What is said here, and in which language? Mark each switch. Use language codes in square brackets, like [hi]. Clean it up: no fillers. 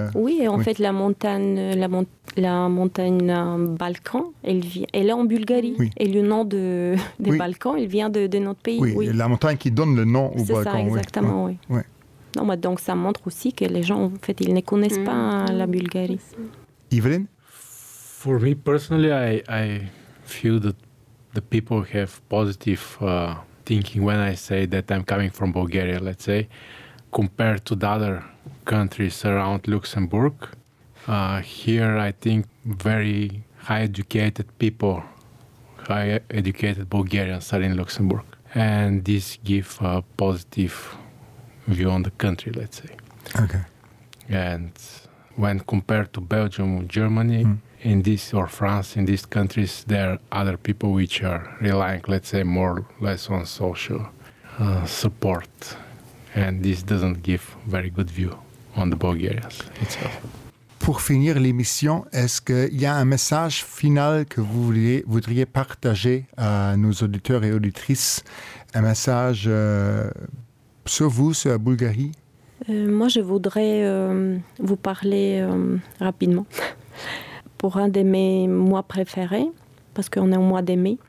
[fr] Oui, en fait, la montagne Balkan, elle est en Bulgarie. Oui. Et le nom des Balkans, il vient de notre pays. Oui, la montagne qui donne le nom au Balkan. C'est ça, exactement, oui. Oui. Non, mais donc ça montre aussi que les gens, en fait, ils ne connaissent pas la Bulgarie. Evelyn? [en] For me personally, I feel that the people have positive thinking when I say that I'm coming from Bulgaria, let's say, compared to the other countries around Luxembourg. Here, I think very high-educated people, high-educated Bulgarians are in Luxembourg. And this gives a positive view on the country, let's say. Okay. And when compared to Belgium, Germany, in this, or France, in these countries, there are other people which are relying, let's say, more or less on social support. And this doesn't give very good view on the Bulgarians itself. [fr] Pour finir l'émission, est-ce qu'il y a un message final que vous voudriez partager à nos auditeurs et auditrices? Un message sur vous, sur la Bulgarie? Moi, je voudrais vous parler rapidement pour un de mes mois préférés, parce qu'on est au mois de mai.